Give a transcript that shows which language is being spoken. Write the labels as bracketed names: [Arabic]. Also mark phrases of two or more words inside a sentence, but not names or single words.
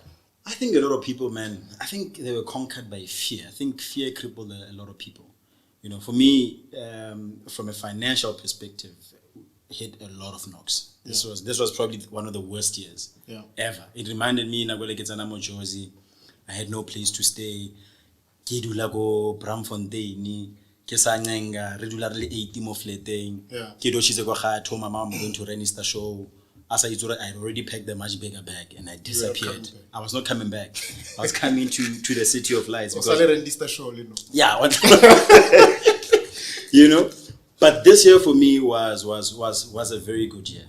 [English] I think a lot of people, man, I think they were conquered by fear. I think fear crippled a lot of people. For me, from a financial perspective, hit a lot of knocks. This was probably one of the worst years ever. It reminded me, I had no place to stay. [Tswana] Ke dula ko Bramfontein, ke sa ncenga, re dula re le 80 mo fleteng. Ke doshitse ko ga Thato Molamu, [English] I'm going to register show. As I had already packed a much bigger bag and I disappeared. I was not coming back. I was coming to the city of lights. Yeah. But this year for me was a very good year.